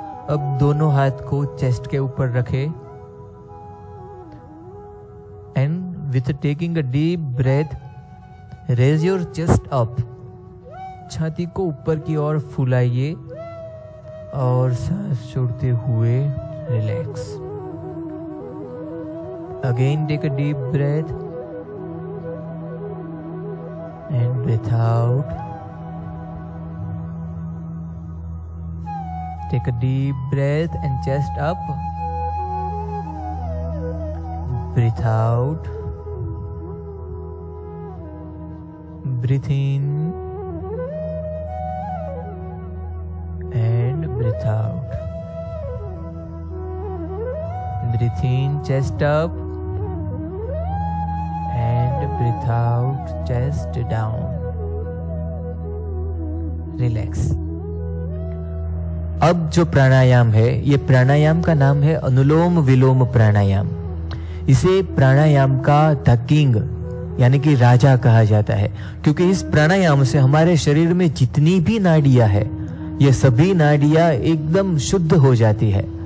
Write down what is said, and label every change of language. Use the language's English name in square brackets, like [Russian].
[Hindi] अब दोनों हाथ को चेस्ट के ऊपर रखें [English] And with taking a deep breath, raise your chest up. [Hindi] छाती को ऊपर की ओर फुलाइए और सांस छोड़ते हुए relax. [English] Again take a deep breath and breathe out. Take a deep breath and chest up. Breathe out. Breathe in and breathe out. Breathe in, chest up, and breathe out, chest down. Relax. [Hindi] अब जो प्राणायाम है, ये प्राणायाम का नाम है अनुलोम विलोम प्राणायाम। इसे प्राणायाम का [English] the king [Hindi] यानी कि राजा कहा जाता है, क्योंकि इस प्राणायाम से हमारे शरीर में जितनी भी नाड़ियां है, ये सभी नाड़ियां एकदम शुद्ध हो जाती है।